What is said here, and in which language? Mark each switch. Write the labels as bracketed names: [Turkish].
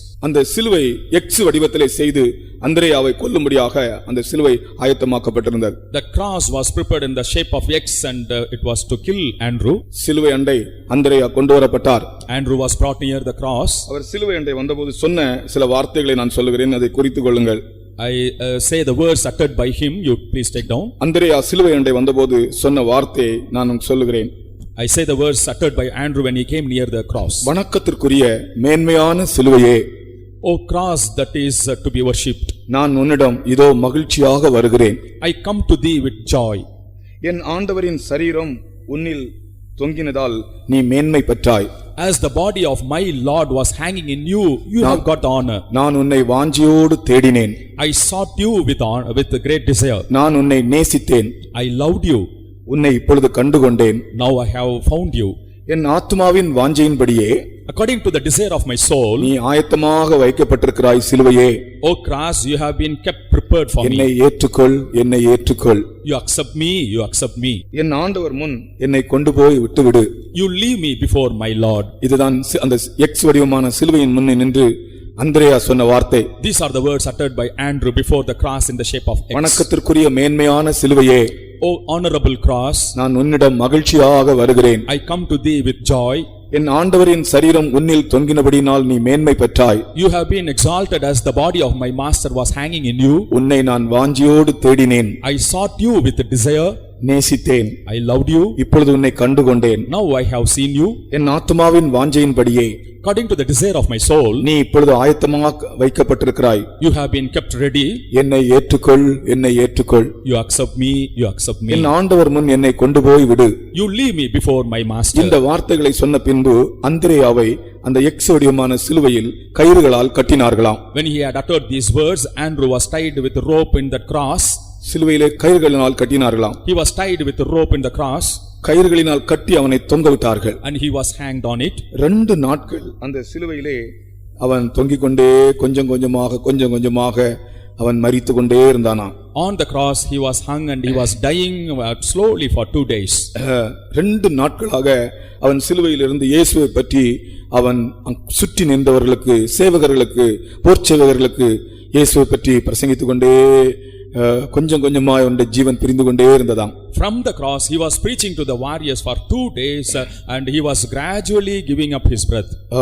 [Tamil] அந்த சிலுவை எக்ஸ் வடிவத்திலே செய்து அந்திரேயாவை கொல்லும்படியாக அந்த சிலுவை ஆயத்தமாக்கப்பட்டிருந்தது. [English] The cross was prepared in the shape of X and it was to kill Andrew. [Tamil] சிலுவை அண்டை அந்திரேயா கொண்டு வரப்பட்டார். [English] Andrew was brought near the cross. [Tamil] அவர் சிலுவை அண்டை வந்தபோது சொன்ன சில வார்த்தைகளை நான் சொல்லுகிறேன், அதை குறித்துக் கொள்ளுங்கள். [English] I say the words uttered by him, you please take down. [Tamil] அந்திரேயா சிலுவை அண்டை வந்தபோது சொன்ன வார்த்தையை நான் சொல்லுகிறேன். [English] I say the words uttered by Andrew when he came near the cross. [Tamil] வணக்கத்திற்குரிய மேன்மையான சிலுவையே, [English] O cross that is to be worshipped, [Tamil] நான் உன்னிடம் இதோ மகிழ்ச்சியாக வருகிறேன். [English] I come to thee with joy. [Tamil] என் ஆண்டவரின் சரீரம் உன்னில் தொங்கினதால் நீ மேன்மை பெற்றாய். [English] As the body of my Lord was hanging in you, you have got the honor. [Tamil] நான் உன்னை வாஞ்சியோடு தேடினேன். [English] I sought you with a great desire. [Tamil] நான் உன்னை நேசித்தேன். [English] I loved you. [Tamil] உன்னை இப்பொழுது கண்டுகொண்டேன். [English] Now I have found you. [Tamil] N ஆத்துமாவின் வாஞ்சையின்படியே [English] According to the desire of my soul, [Tamil] நீ ஆயத்தமாக வைக்கப்பட்டிருக்கிறாய் சிலுவையே. [English] O cross, you have been kept prepared for [Tamil] என்னை [English] me. [Tamil] ஏற்றுக்கொள், என்னை ஏற்றுக்கொள். [English] You accept me, you accept me. [Tamil] என் ஆண்டவர் முன் என்னை கொண்டு போய் விட்டுவிடு. [English] You leave me before my Lord. [Tamil] இதுதான் அந்த எக்ஸ் வடிவமான சிலுவையின் முன்னே நின்று அந்திரேயா சொன்ன வார்த்தை. [English] These are the words uttered by Andrew before the cross in the shape of X. [Tamil] வணக்கத்திற்குரிய மேன்மையான சிலுவையே, [English] O honorable cross, [Tamil] நான் உன்னிடம் மகிழ்ச்சியாக வருகிறேன். [English] I come to thee with joy. [Tamil] என் ஆண்டவரின் சரீரம் உன்னில் தொங்கினபடியினால் நீ மேன்மை பெற்றாய். [English] You have been exalted as the body of my master was hanging in you. [Tamil] உன்னை நான் வாஞ்சியோடு தேடினேன். [English] I sought you with a desire. [Tamil] Nesithen. [English] I loved you. [Tamil] இப்பொழுது உன்னை கண்டுகொண்டேன். [English] Now I have seen you. [Tamil] N ஆத்துமாவின் வாஞ்சையின்படியே [English] According to the desire of my soul, [Tamil] நீ இப்பொழுது ஆயத்தமாக வைக்கப்பட்டிருக்கிறாய். [English] you have been kept ready. [Tamil] என்னை ஏற்றுக்கொள், என்னை ஏற்றுக்கொள். [English] You accept me, you accept me. [Tamil] என் ஆண்டவர் முன் என்னை கொண்டு போய் விடு. [English] You leave me before my master. [Tamil] இந்த வார்த்தைகளை சொன்ன பின்பு அந்திரேயாவை அந்த எக்ஸ் வடிவமான சிலுவையில் கயிறுகளால் கட்டினார்களாம். [English] When he had uttered these words, Andrew was tied with a rope in the cross. [Tamil] சிலுவையிலே கயிறுகளினால் கட்டினார்களாம். [English] He was tied with a rope in the cross. [Tamil] கயிறுகளினால் கட்டி அவனை தொங்கவிட்டார்கள். [English] And he was hanged on it. [Tamil] 2 நாட்கள் அந்த சிலுவையிலே அவன் தொங்கிக் கொண்டே கொஞ்சம் கொஞ்சமாக அவன் மரித்து கொண்டே இருந்தானா. [English] On the cross he was hung and he was dying slowly for 2 days. [Tamil] 2 நாட்களாக அவன் சிலுவையிலிருந்து இயேசுவை பற்றி அவன் சுற்றி நின்றவர்களுக்கு, சேவகர்களுக்கு, போர்ச்சேவகர்களுக்கு இயேசுவை பற்றி பிரசங்கித்துக் கொண்டே கொஞ்சம் கொஞ்சமாய் அவனுடைய ஜீவன் பிரிந்து கொண்டே இருந்ததாம். [English] From the cross he was preaching to the warriors for 2 days and he was gradually giving up his breath.